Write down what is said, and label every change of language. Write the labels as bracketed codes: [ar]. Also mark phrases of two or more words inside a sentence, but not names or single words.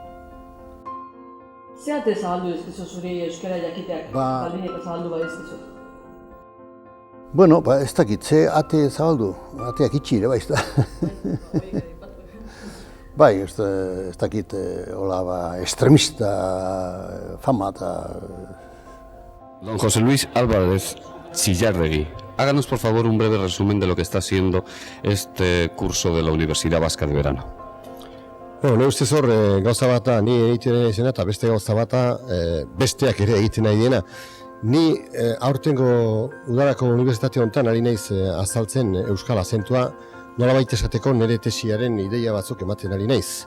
[eu] Zerate zabaldu ezkizu zuri euskara jakiteak, baldin eta zabaldu bai ezkizu? Bueno, ez dakit, ze ate zabaldu, ateak itxi ere, bai, bai, ez dakit, hola, extremista fama eta... [es] Don José Luis Álvarez Chillardegui, háganos por favor un breve resumen de lo que está siendo este curso de la Universidad Vasca de Verano. [eu] Nire ustez hor, gauza bata, ni egiten izena eta beste gauza bata, besteak ere egiten nahi diena. Ni aurtengo udarako unibertsitate honetan ari naiz azaltzen euskal azentua, nolabait esateko nire tesiaren ideia batzuk ematen ari naiz.